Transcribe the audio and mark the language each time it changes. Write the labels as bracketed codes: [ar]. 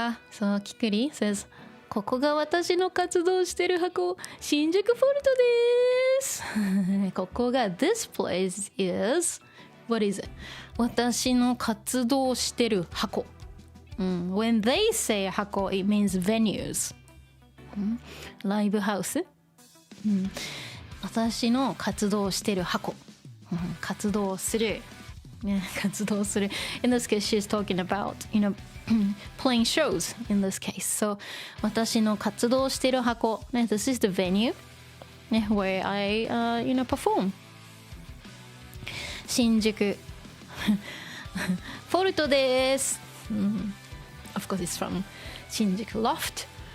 [en] So Kikuri says, [ja] ここが私の活動してる箱、新宿フォルトです。ここが [en] This place is What is it? [ja] 私の活動してる箱。 [en] When they say 箱, it means venues. [ja] ライブハウス。私の活動してる箱。活動する。活動する。 [en] In this case, she's talking about, playing shows in this case. [ja] So, 私の活動してる箱。 [en] This is the venue where I, perform. [ja] 新宿フォルトです。 [en] Of course, it's from Shinjuku LOFT.